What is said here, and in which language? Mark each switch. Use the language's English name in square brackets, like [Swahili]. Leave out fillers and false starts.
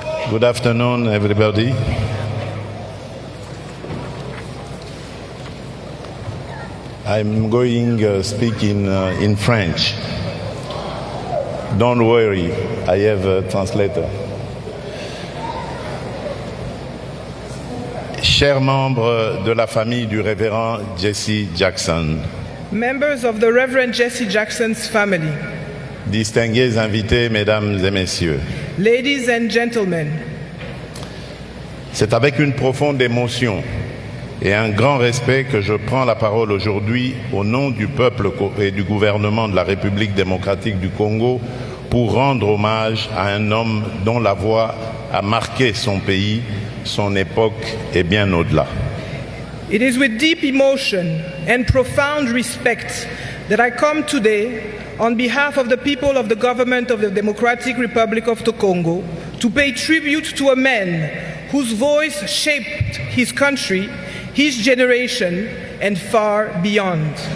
[English] Good afternoon, everybody. I'm going to speak in French. Don't worry, I have a translator. [French] Chers membres de la famille du révérend Jesse Jackson, [English] members of the Reverend Jesse Jackson's family, [French] distingués invités, mesdames et messieurs, [English] ladies and gentlemen, [French] c'est avec une profonde émotion et un grand respect que je prends la parole aujourd'hui au nom du peuple et du gouvernement de la République démocratique du Congo pour rendre hommage à un homme dont la voix a marqué son pays, son époque et bien au-delà. [English] It is with deep emotion and profound respect that I come today on behalf of the people of the government of the Democratic Republic of the Congo to pay tribute to a man whose voice shaped his country, his generation, and far beyond.